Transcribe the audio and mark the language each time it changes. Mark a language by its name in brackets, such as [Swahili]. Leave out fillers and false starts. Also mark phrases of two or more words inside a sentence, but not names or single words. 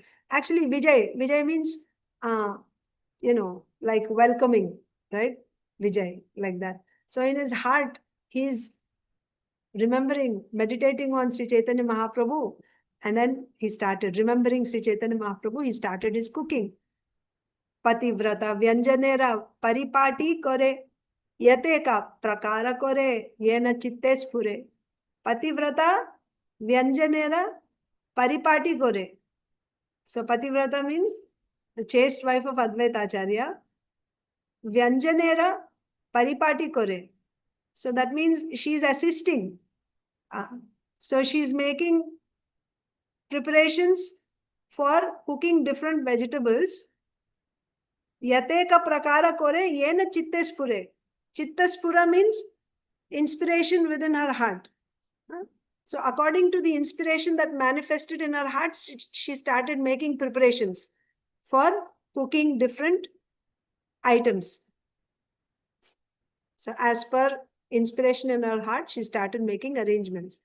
[English] Actually, Vijay means like welcoming, right? Vijay, like that. So in his heart, he's remembering, meditating on Sri Chaitanya Mahaprabhu, and then he started remembering Sri Chaitanya Mahaprabhu. He started his cooking. [Bangla] পতিব্রতা ব্যঞ্জনের পরিপাটি করে যাতে ক প্রকার করে যেন চিত্তে স্ফুরে. পতিব্রতা ব্যঞ্জনের পরিপাটি করে. [English] So Pativrata means the chaste wife of Advaita Acharya. [Bangla] ব্যঞ্জনের পরিপাটি করে. [English] So that means she is assisting. So she is making preparations for cooking different vegetables. [Bangla] যাতে ক প্রকার করে যেন চিত্তে স্ফুরে. চিত্ত স্ফুর [English] means inspiration within her heart. So according to the inspiration that manifested in her heart, she started making preparations for cooking different items. So as per inspiration in her heart, she started making arrangements.